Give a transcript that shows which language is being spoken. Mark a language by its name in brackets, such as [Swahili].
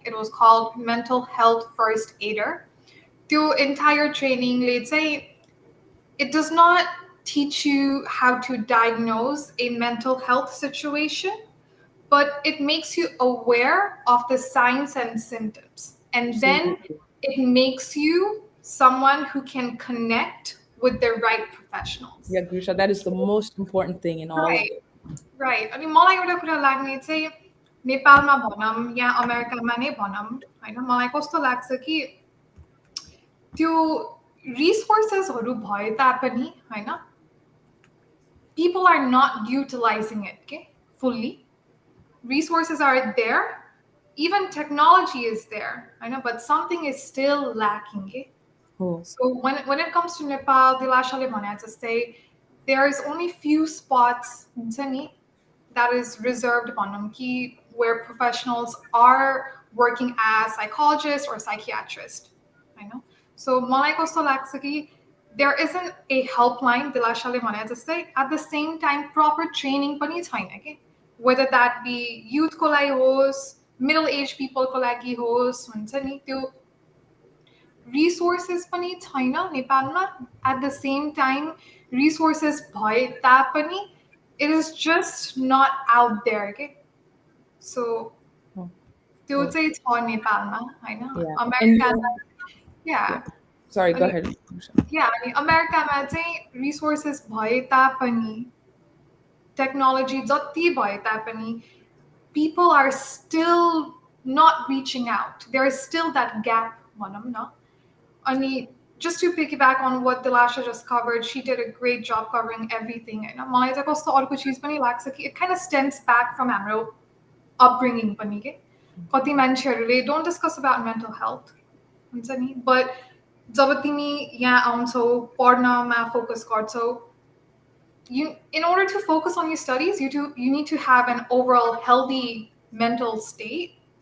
[English] It was called Mental Health First Aider. The entire training, let's say, it does not teach you how to diagnose a mental health situation, but it makes you aware of the signs and symptoms. And then it makes you someone who can connect with the right professionals. Yeah, Grusha, that is the most important thing in all of it. Right. [Nepali] अनि मलाई एउटा कुरा लाग्ने चाहिँ नेपालमा भनौँ या अमेरिकामा नै भनौँ हैन, मलाई कस्तो लाग्छ कि त्यो रिसोर्सेसहरु भए तापनि हैन, [English] people are not utilizing it, okay, fully. Resources are there, even technology is there, I know, but something is still lacking, okay? So when it comes to Nepal, Dilasha le bhane jastै there is only few spots that is reserved where professionals are working as psychologists or psychiatrists, I know. [Nepali] So मलाई कस्तो लाग्छ कि [English] there isn't a helpline, [Nepali] Dilasha le bhane jastै, [English] at the same time proper training [Nepali] पनि छैन के, [English] whether that be youth [Nepali] को लागि होस्, [English] middle age people [Nepali] को लागि होस्, हुन्छ नि त्यो resources पनि छैन नेपालमा. [English] At the same time, resources [Nepali] भए तापनि [English] it is just not out there, okay? [Nepali] So त्यो चाहिँ छ नेपालमा हैन, अमेरिकामा. [English] Yeah. Sorry, go ahead. [Nepali] Yeah, अनि अमेरिकामा चाहिँ resources भए तापनि, technology जति भए तापनि, [English] people are still not reaching out. There is still that gap, [Nepali] भनौँ न. [English] And just to piggyback on what Dilasha just covered, she did a great job covering everything. [Nepali] And मलाई चाहिँ कस्तो अर्को चीज पनि लाग्छ कि [English] it kind of stems back from [Nepali] हाम्रो upbringing पनि के. कति मान्छेहरूले [English] don't discuss about mental health, [Nepali] हुन्छ नि, [English] but [Nepali] जब तिमी यहाँ आउँछौ, पढ्नमा [English] focus गर्छौ, in order to focus on your studies, you need to have an overall healthy mental state.